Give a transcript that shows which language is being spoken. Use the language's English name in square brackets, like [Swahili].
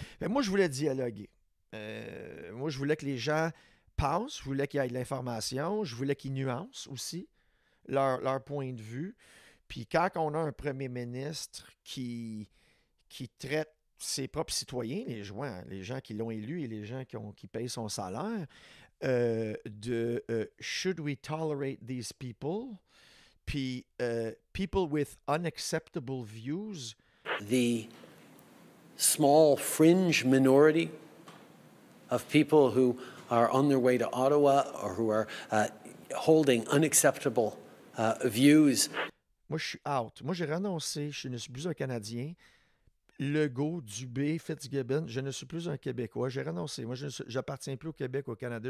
[French] Mais moi, je voulais dialoguer. Moi, je voulais que les gens pensent, je voulais qu'il y ait de l'information, je voulais qu'ils nuancent aussi leur point de vue. Puis quand on a un premier ministre qui traite ses propres citoyens, les gens qui l'ont élu et les gens qui payent son salaire, de [English] should we tolerate these people? Puis people with unacceptable views. The small fringe minority of people who are on their way to Ottawa or who are holding unacceptable views. [French] Moi, je suis out. Moi, j'ai renoncé. Je ne suis plus un Canadien. Legault, Dubé, Fitzgibbon, je ne suis plus un Québécois. J'ai renoncé. Moi, je n'appartiens plus au Québec, au Canada.